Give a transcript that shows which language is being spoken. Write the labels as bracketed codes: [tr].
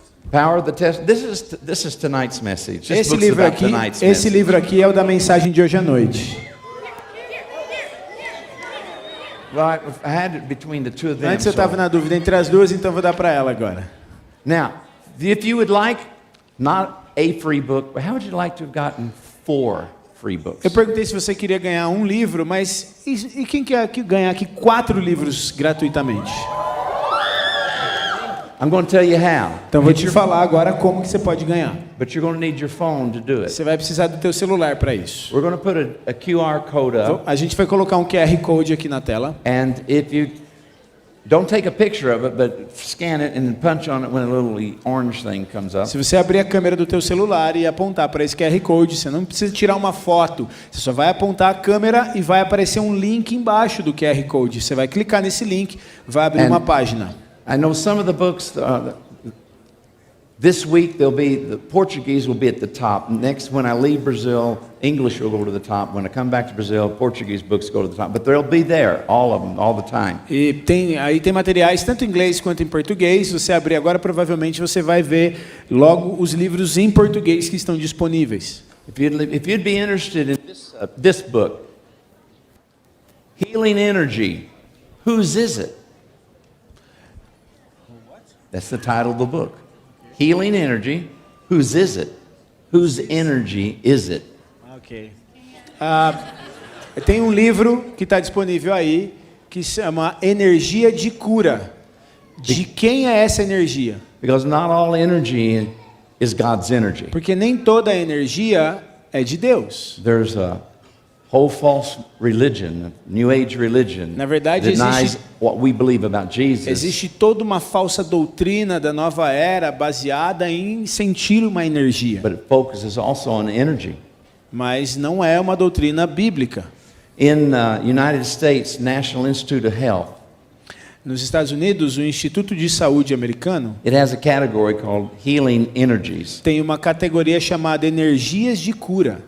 [en] Power of the test. This is tonight's message. This [pt] Esse [en] book's [pt] livro [en] about [pt] aqui, [en] tonight's [pt] esse [en] message. [pt] livro aqui é o da mensagem de hoje à noite. [en] Well, I had it between the two of them. [pt] Antes eu estava na dúvida entre as duas, então eu vou dar para ela agora. [en] Now, if you would like not a free book, but how would you like to have gotten 4 free books? [pt] Eu perguntei se você queria ganhar um livro, mas e quem quer ganhar aqui 4 livros gratuitamente? [en] I'm going to tell you how. [pt] Então vou te falar agora como que você pode ganhar. [en] But you're going to need your phone to do it. [pt] Você vai precisar do teu celular para isso. [en] We're going to put a QR code up, [pt] A gente vai colocar um QR Code aqui na tela. [en] and if you don't take a picture of it, but scan it and punch on it when a little orange thing comes up. [pt] Se você abrir a câmera do teu celular e apontar para esse QR Code, você não precisa tirar uma foto. Você só vai apontar a câmera e vai aparecer um link embaixo do QR Code. Você vai clicar nesse link, vai abrir uma página. [en] I know some of the books. This week the Portuguese will be at the top. Next, when I leave Brazil, English will go to the top. When I come back to Brazil, Portuguese books go to the top. But they'll be there, all of them, all the time. [pt] E tem materiais tanto em inglês quanto em português. Se você abrir agora, provavelmente você vai ver logo os livros em português que estão disponíveis. [en] If you'd be interested in this book, Healing Energy, whose is it? That's the title of the book. Healing Energy, whose is it? Whose energy is it? Ok. [pt] Tem um livro que está disponível aí que se chama Energia de Cura. De quem é essa energia? [en] Because not all energy is God's energy. [pt] Porque nem toda a energia é de Deus. [en] There's a whole false religion, a New Age religion, [pt] Na verdade, [en] denies what we believe about Jesus. [pt] Existe toda uma falsa doutrina da nova era baseada em sentir uma energia. [en] But it focuses also on energy. [pt] Mas não é uma doutrina bíblica. [en] In United States, National Institute of Health, [pt] Nos Estados Unidos, o Instituto de Saúde americano [en] it has a category called Healing Energies. [pt] tem uma categoria chamada Energias de Cura.